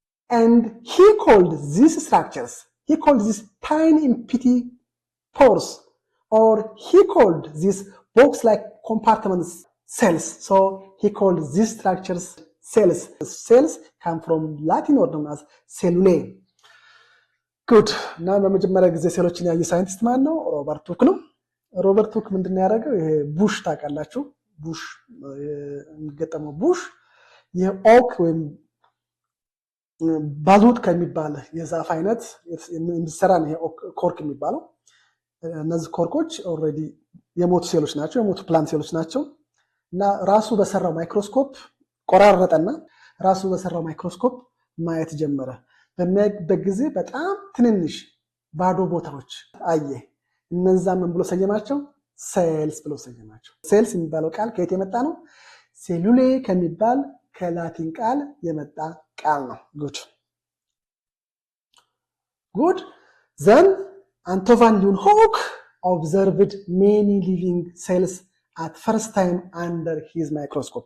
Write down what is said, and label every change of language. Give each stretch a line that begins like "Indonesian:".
English: And he called these structures, he called these tiny empty pores, or he called these box-like compartments cells. So he called these structures cells. Cells come from Latin word known as cellulae. Good.
Amharic: Now በመጀመሪያ ጊዜ ሴሎችን ያየ ሳይንቲስት ማን ነው? ሮበርት ሁክ ነው። ሮበርት ሁክ ምንድን ነው ያደረገው? ይሄ ቡሽ ታውቃላችሁ? ቡሽ የሚገጠመው ቡሽ የኦክ ወይም ባዙት ከሚባል የዛፍ አይነት የሚሰራ ነው። ይሄ ኮርክ የሚባለው እነዚህ ኮርኮች ኦልሬዲ የሞቱ ሴሎች ናቸው፣ የሞቱ ፕላንት ሴሎች ናቸው። እና ራሱ በሰራው ማይክሮስኮፕ ቆራረጠና ራሱ በሰራው ማይክሮስኮፕ ማየት ጀመረ። በሚያይበት ጊዜ በጣም ትንንሽ ባዶ ቦታዎች አየ። እነዛ ምን ብሎ ሰየማቸው? ሴልስ ብሎ ሰየማቸው። ሴልስ የሚባለው ቃል ከየት የመጣ ነው? ሴሉሌ ከሚባል ከላቲን ቃል የመጣ ቃል ነው። ጉድ ዘን
English: Anton van Leeuwenhoek observed many living cells at first time under his microscope.